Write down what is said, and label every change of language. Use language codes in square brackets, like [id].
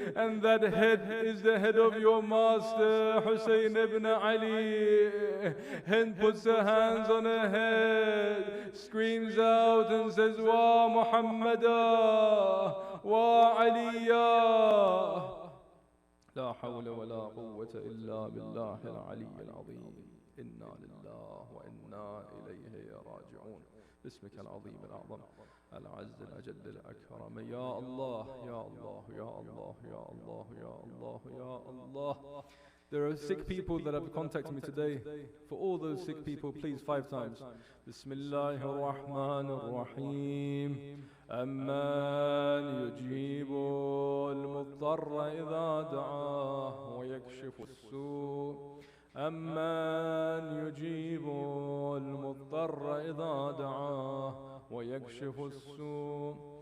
[en] And that head is the head of your master Hussain ibn Ali. Hind puts her hands on her head, screams out and says, Wa Muhammada, Wa Aliya. [ar] لا حول ولا قوة إلا بالله العلي العظيم. إنا لله وإنا إليه راجعون. باسمك العظيم الأعظم العز الأجل الأكرم. يا الله يا الله يا الله يا الله يا الله يا الله. [en] There are sick people that have contacted me today. For all those sick people, please 5 times. [ar] Bismillahir Rahmanir Rahim. أمن يجيب المضطر إذا دعاه ويكشف السوء. أمن يجيب المضطر إذا دعاه ويكشف السوء.